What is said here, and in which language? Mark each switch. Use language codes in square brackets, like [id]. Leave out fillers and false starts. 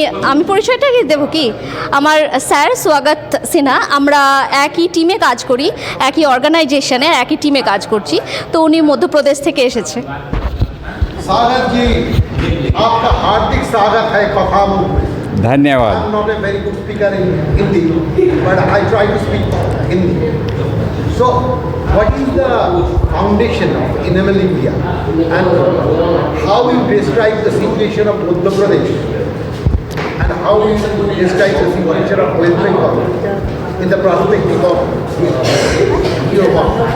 [bn] আমি পরিচয়টা কি দেবো কি, আমার স্যার স্বাগত সিনহা, আমরা একই টিমে কাজ করি, একই অর্গানাইজেশনে একই টিমে কাজ করছি। তো উনি মধ্যপ্রদেশ থেকে এসেছে। [hi] स्वागत जी, आपका हार्दिक स्वागत है कथामुख में। धन्यवाद। [en] I'm not a very good speaker in Hindi, but I try to speak Hindi. So, what is the foundation of Enable India, and how you describe the situation of Madhya Pradesh, and how you describe the situation of West Bengal in the perspective of your work?